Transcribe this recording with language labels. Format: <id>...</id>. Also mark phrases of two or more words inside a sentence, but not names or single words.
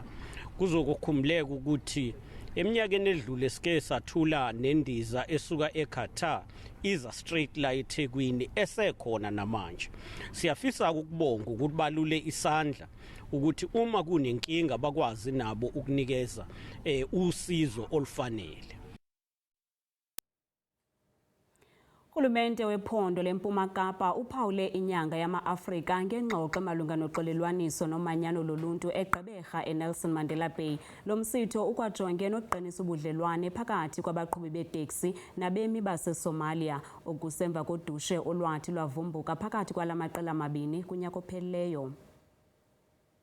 <zu>Kuzokukhumuleka ukuthi eminyakeni edlule sike sathula nendiza esuka eQatar iza straight la eThekwini esekhona namanje. Siyafisa ukubonga ukuthi balule isandla ukuthi uma kunenkinga bakwazi nabo ukunikeza usizo olufanele.</zu> <xh>Urhulumente wephondo leMpuma Kapa uphawule inyanga yama-Afrika ngengxoxo malunga noxolelwaniso nomanyano loluntu eGqeberha eNelson Mandela Bay. Lo msitho ukwajonge nokuqinisa ubudlelwane phakathi kwabaqhubi beeteksi nabemi baseSomalia okusemva kodushe olwathi lwavumbuka phakathi kwala maqela amabini kunyaka ophelileyo.</xh>